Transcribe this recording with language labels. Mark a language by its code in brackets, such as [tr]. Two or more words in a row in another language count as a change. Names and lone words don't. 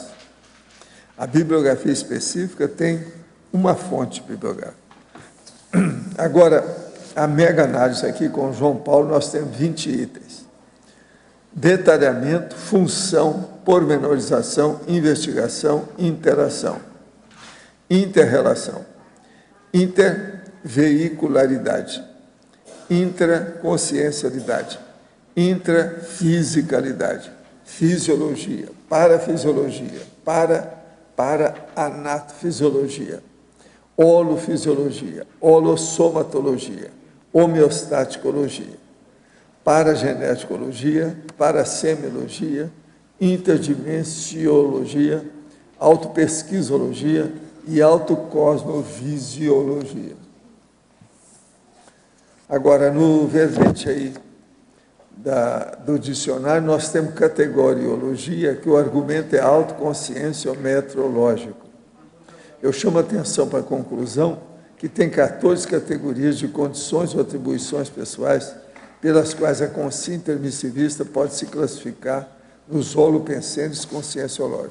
[pt] A bibliografia específica tem uma fonte bibliográfica. Agora, a mega análise aqui com João Paulo, nós temos 20 itens. Detalhamento, função, pormenorização, investigação, interação. Interrelação. Interveicularidade. Intraconsciencialidade. Intrafisicalidade. Fisiologia. Parafisiologia. Para-anatofisiologia. Holofisiologia, holossomatologia, homeostaticologia, parageneticologia, parasemiologia, interdimensiologia, autopesquisologia e autocosmovisiologia. Agora, no verbete aí do dicionário, nós temos categoriologia, que o argumento é autoconscienciometrológico. Eu chamo a atenção para a conclusão que tem 14 categorias de condições ou atribuições pessoais pelas quais a consciência intermissivista pode se classificar nos holopensênios conscienciológicos.